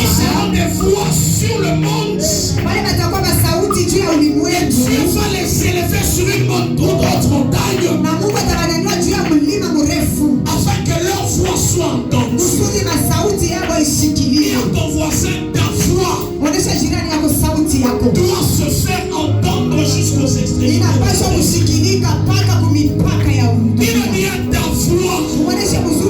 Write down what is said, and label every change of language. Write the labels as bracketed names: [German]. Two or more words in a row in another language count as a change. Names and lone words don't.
[French] seront des voix sur le monde. [Swahili] Wale watakuwa masauti juu ya [French] Et [Swahili] ulimwengu. [French] Dieu va les élever sur une autre montagne [Swahili] Na Mungu atawanyanyua juu ya mlima mrefu. [French] afin que leur voix soit entendue. [Swahili] Kusudi masauti yao [French] Dis [Swahili] isikiliwe. [French] à ton voisin, ta voix [Swahili] Onesha jirani yako sauti yako. [French] doit se faire entendre jusqu'aux extrémités. [Swahili] Inapaswa kusikilika mpaka kumipaka ya [French] Dis-le [Swahili] dunia. [French] bien, ta voix [Swahili] Onesha